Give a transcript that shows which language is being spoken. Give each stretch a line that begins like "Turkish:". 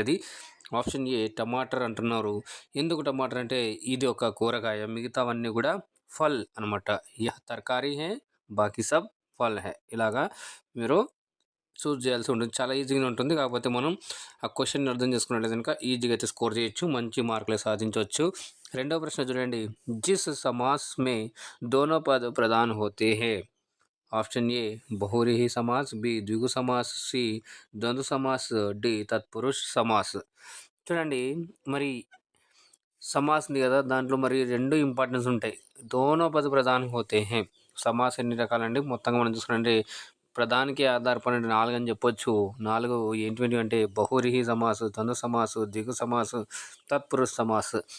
Telugu: అది option ఏ tamatar అంటున్నారు. ఎందుకు టమాటర్ అంటే ఇది ఒక కూరగాయ, మిగతావన్నీ కూడా ఫల్ అనమాట.
Hindi: యహ్ తర్కారీ హే బాకీ సబ్ ఫల్ హే.
Telugu: ఇలాగా మీరు చూస్ చేయాల్సి ఉంటుంది. చాలా ఈజీగా ఉంటుంది. కాకపోతే మనం ఆ క్వశ్చన్ అర్థం చేసుకున్నట్లయితే కనుక ఈజీగా అయితే స్కోర్ చేయొచ్చు, మంచి మార్కులు సాధించవచ్చు. రెండవ ప్రశ్న చూడండి.
Hindi: జిస్ समास में दोनों पद प्रधान होते हैं. ऑप्शन ए बहुव्रीहि समास, बी द्विगु समास, सी द्वंद्व समास, डी तत्पुरुष समास.
Telugu: చూడండి మరి సమాస్ ఉంది కదా, దాంట్లో మరి రెండు ఇంపార్టెన్స్ ఉంటాయి.
Hindi: దోనో పద ప్రధాన హోతే హే.
Telugu: సమాస్ ఎన్ని రకాలండి మొత్తంగా మనం చూసుకుంటే ప్రధానికి ఆధారపడి 4 అని చెప్పొచ్చు. 4 ఏంటివి అంటే బహువ్రీహి సమాస్, ద్వంద్వ సమాస్, ద్విగు సమాస్, తత్పురుష సమాస్.